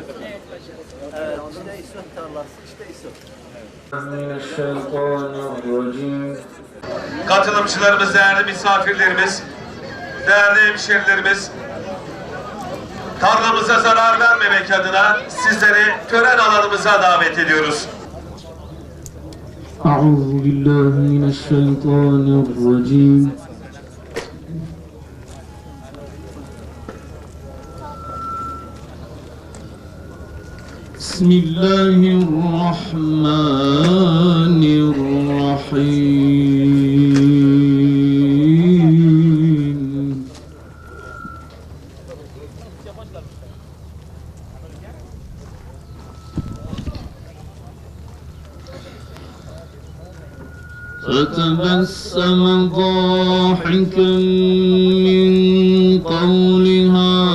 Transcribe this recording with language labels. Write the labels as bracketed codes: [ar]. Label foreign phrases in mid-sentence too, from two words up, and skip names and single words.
[tr] Evet, işte isot tarlası, işte isot. Katılımcılarımız, değerli misafirlerimiz, değerli hemşerilerimiz, tarlamıza zarar vermemek adına sizleri tören alanımıza davet ediyoruz. [ar] أعوذ بالله من الشيطان الرجيم بسم الله الرحمن الرحيم فتبسم ضاحكا من قولها